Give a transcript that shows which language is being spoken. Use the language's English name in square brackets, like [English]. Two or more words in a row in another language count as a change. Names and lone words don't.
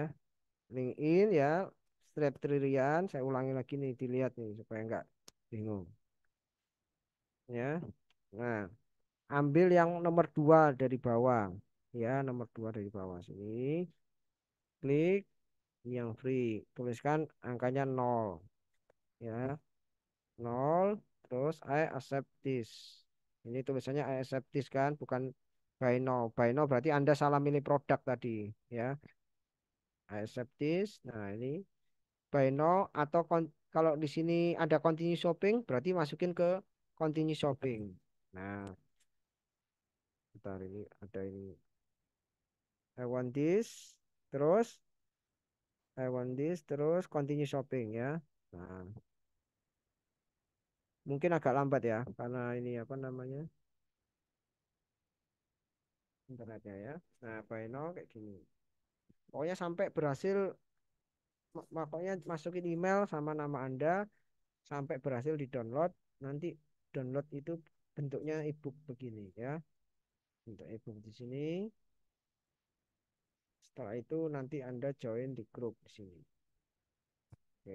[Indonesian] LinkedIn ya, Strap Trilian, saya ulangi lagi nih, dilihat nih supaya nggak bingung ya. Nah, ambil yang nomor 2 dari bawah ya, nomor 2 dari bawah sini, klik yang free, tuliskan angkanya nol ya, nol, terus [English] I accept this. [Indonesian] Ini tulisannya [English] I accept this [Indonesian] kan, bukan [English] buy now. Buy now [Indonesian] berarti Anda salah milih produk tadi ya. [English] I accept this. [Indonesian] Nah, ini [English] buy now [Indonesian] atau kalau di sini ada [English] continue shopping [Indonesian] berarti masukin ke [English] continue shopping. [Indonesian] Nah, bentar, ini ada ini. [English] I want this, terus I want this, terus continue shopping ya. [Indonesian] Nah, mungkin agak lambat ya karena ini apa namanya, internetnya ya. Nah, [English] buy now [Indonesian] kayak gini. Pokoknya sampai berhasil, pokoknya masukin email sama nama Anda sampai berhasil di download. Nanti download itu bentuknya ebook begini ya. Bentuk ebook di sini. Setelah itu nanti Anda join di grup di sini Oke.